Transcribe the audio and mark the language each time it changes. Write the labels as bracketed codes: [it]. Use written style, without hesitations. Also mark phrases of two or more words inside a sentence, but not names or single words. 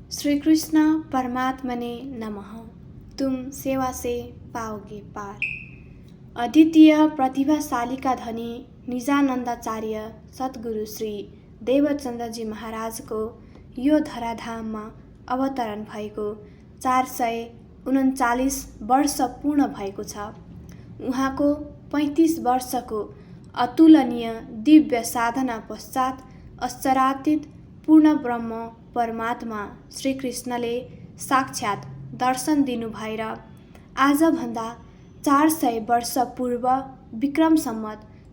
[sa] श्री कृष्ण परमात्मा ने नमः। [hi] तुम सेवा से पाओगे पार। [ne] अद्वितीय प्रतिभाशाली का धनी निजानन्दाचार्य सद्गुरु श्री देवचन्द्र जी महाराज को यो धराधाममा अवतरण भएको 439 वर्ष पूर्ण भएको छ। उहाँको 35 वर्षको अतुलनीय दिव्य साधना पश्चात अक्षरातीत पूर्ण ब्रह्म परमात्मा श्रीकृष्णले साक्षात् दर्शन दिनु भएर आजभन्दा 400 वर्ष पूर्व विक्रम सम्वत